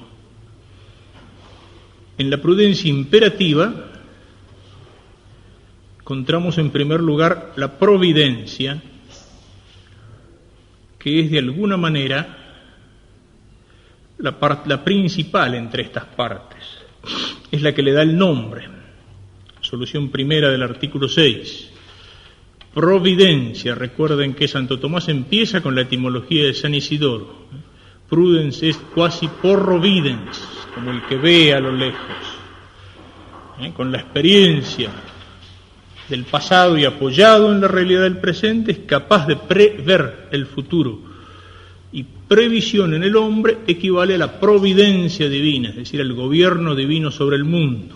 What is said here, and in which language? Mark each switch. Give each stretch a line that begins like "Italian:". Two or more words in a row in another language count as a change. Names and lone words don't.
Spanish: En la prudencia imperativa encontramos en primer lugar la providencia, que es de alguna manera la principal entre estas partes. Es la que le da el nombre. Solución primera del artículo 6. Providencia, recuerden que Santo Tomás empieza con la etimología de San Isidoro.
Latin: Prudens est quasi porro videns,
Spanish: como el que ve a lo lejos. Con la experiencia del pasado y apoyado en la realidad del presente, es capaz de prever el futuro. Y previsión en el hombre equivale a la providencia divina, es decir, al gobierno divino sobre el mundo.